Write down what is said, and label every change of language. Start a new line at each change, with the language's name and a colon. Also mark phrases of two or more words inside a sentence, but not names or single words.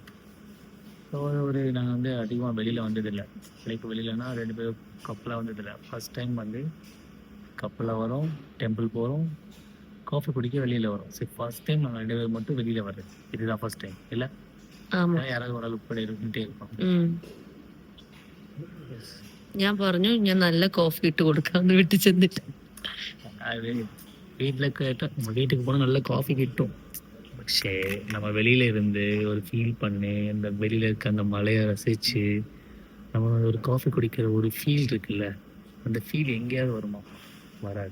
Tamil: ஸோ நாங்கள் வந்து அதிகமாக வெளியில் வந்ததில்லை. லைக் வெளியிலனா 2 பேரும் கப்பலாக வந்ததில்லை.
English: first time
Tamil: வந்து கப்பலில் வரோம், டெம்பிள் போகிறோம், காஃபி குடிக்க வெளியில் வரும். சரி,
English: first time
Tamil: நாங்கள் 2 பேர் மட்டும் வெளியில் வர்றது இதுதான்
English: first time
Tamil: இல்லை. யாராவது ஒரு அளவுக்கு கூட இருந்துகிட்டே இருப்போம்.
Malayalam: ഞാൻ പറഞ്ഞു ഞാൻ നല്ല കോഫി ഇട്ട് കൊടുക്കാന്ന് വീട്ടിൽ ചെന്നിട്ട്.
Tamil: அது வீட்டில் கேட்டால் நம்ம வீட்டுக்கு போனால் நல்ல காஃபி கிட்டும். சரி, நம்ம வெளியில் இருந்து ஒரு ஃபீல் பண்ணி அந்த வெளியில் இருக்க அந்த மலையை ரசித்து நம்ம ஒரு காஃபி குடிக்கிற ஒரு ஃபீல் இருக்குல்ல, அந்த ஃபீல் எங்கேயாவது வருமா? வராது.